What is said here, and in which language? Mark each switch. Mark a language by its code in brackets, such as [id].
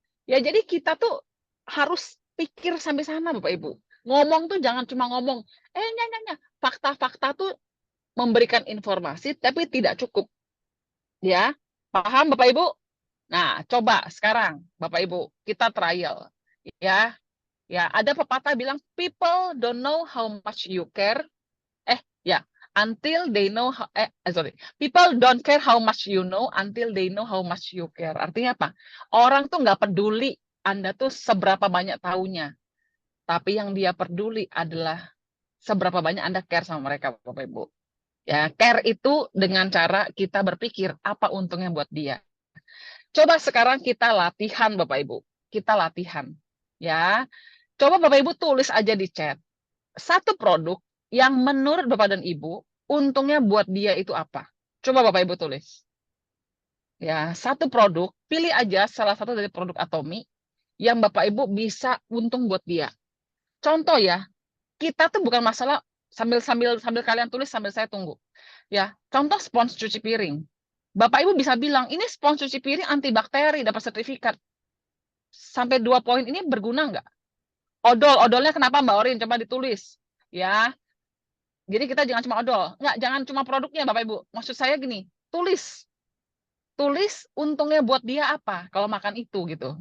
[id] Ya, jadi kita tuh harus pikir sampai sana, Bapak Ibu. Ngomong tuh jangan cuma ngomong, nyanya. Fakta-fakta tuh memberikan informasi, tapi tidak cukup. Ya, paham Bapak Ibu? Nah, coba sekarang, Bapak Ibu, kita trial. Ya, ada pepatah bilang, [en] people don't know how much you care. Ya, until they know people don't care how much you know until they know how much you care. [id] Artinya apa? Orang tuh nggak peduli Anda tuh seberapa banyak tahunya, tapi yang dia peduli adalah seberapa banyak Anda care sama mereka, Bapak Ibu. Ya, care itu dengan cara kita berpikir apa untungnya buat dia. Coba sekarang kita latihan, Bapak Ibu. Kita latihan. Ya, coba Bapak Ibu tulis aja di chat. Satu produk yang menurut Bapak dan Ibu, untungnya buat dia itu apa? Coba Bapak Ibu tulis. Ya, satu produk, pilih aja salah satu dari produk Atomi yang Bapak Ibu bisa untung buat dia. Contoh ya, kita tuh bukan masalah sambil kalian tulis sambil saya tunggu. Ya, contoh spons cuci piring. Bapak Ibu bisa bilang, ini spons cuci piring antibakteri, dapat sertifikat. Sampai 2 poin ini berguna nggak? Odolnya kenapa Mbak Orin? Coba ditulis. Ya, jadi kita jangan cuma odol. Nggak, jangan cuma produknya Bapak Ibu. Maksud saya gini, tulis untungnya buat dia apa kalau makan itu gitu.